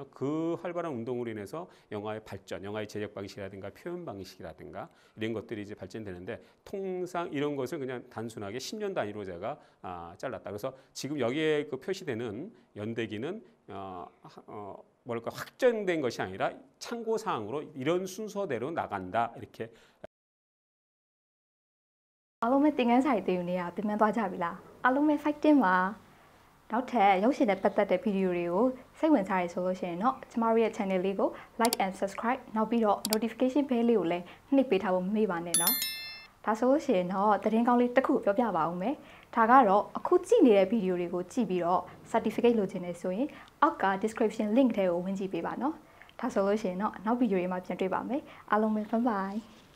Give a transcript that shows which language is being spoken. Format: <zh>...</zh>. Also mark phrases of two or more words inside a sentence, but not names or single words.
<ko>그 활발한 운동으로 인해서 영화의 발전, 영화의 제작 방식이라든가 표현 방식이라든가 이런 것들이 이제 발전되는데 통상 이런 것을 그냥 단순하게 10년 단위로 제가 잘랐다. 그래서 지금 여기에 그 표시되는 연대기는 뭐랄까 확정된 것이 아니라 참고 사항으로 이런 순서대로 나간다 이렇게.</ko> <my>အားလုံးပဲသင်ခန်းစာတွေသင်ယူနေတာပြန်သွားကြပြီလားအားလုံးပဲ fighting ပါနောက်ထပ်ရုပ်ရှင်နဲ့ပတ်သက်တဲ့ဗီဒီယိုတွေကိုစိတ်ဝင်စားရဆိုလို့ရှိရင်တော့ကျမတို့ရဲ့ channel လေးကို</my> <en>like and subscribe</en> <my>နောက်ပြီးတော့</my> <en>notification bell</en> <my>လေးကိုလည်းနှိပ်ပေးထားဖို့မမေ့ပါနဲ့နော်ဒါဆိုလို့ရှိရင်တော့သတင်းကောင်းလေးတစ်ခုပြောပြပါဦးမယ်ဒါကတော့အခုကြည့်နေတဲ့ဗီဒီယိုတွေကိုကြည့်ပြီးတော့ certificate လိုချင်နေဆိုရင်အောက်က</my> <en>description link</en> <my>ထဲကိုဝင်ကြည့်ပေးပါနော်ဒါဆိုလို့ရှိရင်တော့နောက်ဗီဒီယိုတွေမှာပြန်တွေ့ပါမယ်အားလုံးပဲ</my> <en>bye bye</en>